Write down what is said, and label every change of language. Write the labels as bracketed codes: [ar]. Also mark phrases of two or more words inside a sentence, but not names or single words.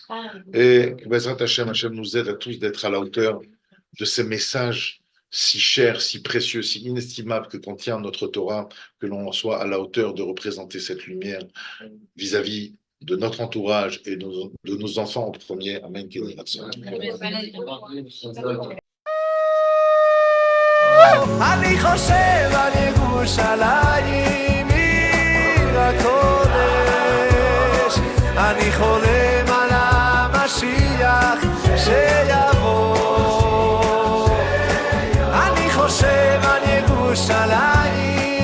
[fr] Et que [he] בעזרת השם [fr] nous aide à tous d'être à la hauteur de ces messages si chers, si précieux, si inestimables que contient notre Torah, que l'on soit à la hauteur de représenter cette lumière vis-à-vis de notre entourage et de nos enfants en premier. Amen. [he] אני חושב על ירושלים עיר הקודש, אני חולם על המשיח שיבוא, אני חושב על ירושלים